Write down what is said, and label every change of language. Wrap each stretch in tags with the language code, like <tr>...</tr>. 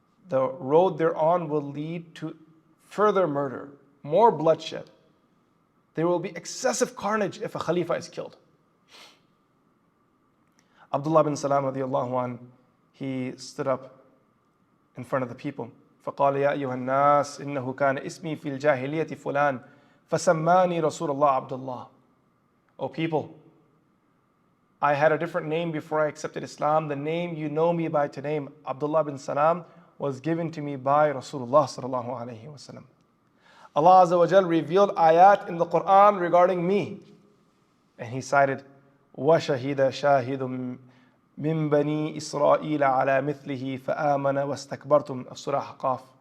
<en>The road they're on will lead to further murder, more bloodshed. There will be excessive carnage if a Khalifa is killed. Abdullah bin Salam radiallahu an, he stood up in front of the people.</en> <ar>فقال يا أيها الناس إنه كان اسمي في الجاهلية فلان فسماني رسول الله عبد الله.</ar> <en>O people, I had a different name before I accepted Islam. The name you know me by today, Abdullah bin Salam, was given to me by Rasulullah sallallahu alaihi wasallam. Allah Azza wa Jal revealed ayat in the Quran regarding me, and He cited</en> <ar>وَشَهِدَ شَاهِدٌ مِّن بَنِي إِسْرَائِيلَ عَلَى مِثْلِهِ فَآمَنَ وَاسْتَكْبَرْتُمْ</ar> <en>of Surah Qaf.</en>